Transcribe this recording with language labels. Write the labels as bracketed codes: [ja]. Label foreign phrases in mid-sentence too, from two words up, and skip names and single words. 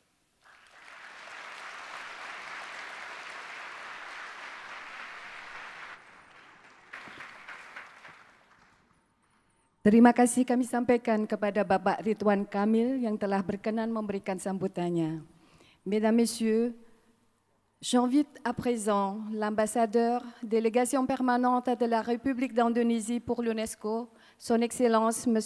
[id] Terima kasih kami sampaikan kepada Bapak Ridwan Kamil yang telah berkenan memberikan sambutannya. [fr] Mesdames, Messieurs, j'invite à présent l'ambassadeur, délégation permanente de la République d'Indonésie pour l'UNESCO, Son Excellence M.